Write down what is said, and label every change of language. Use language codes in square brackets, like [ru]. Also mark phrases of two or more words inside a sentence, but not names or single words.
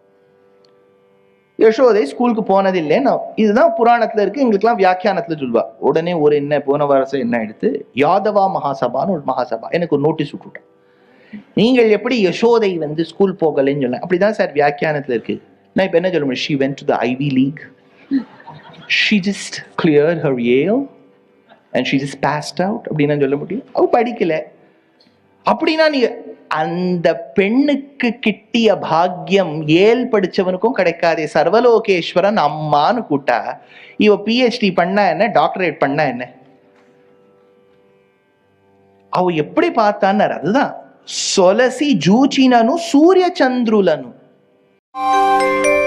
[ta] யசோதை ஸ்கூலுக்கு போனது இல்லைன்னு இதுதான் புராணத்துல இருக்கு. எங்களுக்குலாம் வியாக்கியானத்துல சொல்லுவா. உடனே ஒரு என்ன போன வருஷம் என்ன எடுத்து யாதவா மகாசபான்னு ஒரு மகாசபா எனக்கு ஒரு நோட்டீஸ் விட்டுட்டேன். நீங்கள் எப்படி யசோதை ஸ்கூல் போகலைன்னு சொல்ல. அப்படிதான் சார் வியாக்கியானத்துல இருக்கு. நான் இப்ப என்ன சொல்ல முடியும்? [en] She went to the Ivy League. She just cleared her Yale. and she just passed out [ta] அப்படின்னு சொல்ல முடியும்? அவ படிக்கல. அப்படின்னா நீ அந்த பெண்ணுக்கு கிட்டிய பாக்கியம் ஏல் படிச்சவனுக்கும் கிடைக்காதே. சர்வலோகேஸ்வரன் அம்மான்னு கூட்டா இவ பிஹெச்டி பண்ணா என்ன, டாக்டரேட் பண்ணா என்ன? அவ எப்படி பார்த்தான்னு அதுதான் [te] సొలసి జూచినను సూర్య చంద్రులను.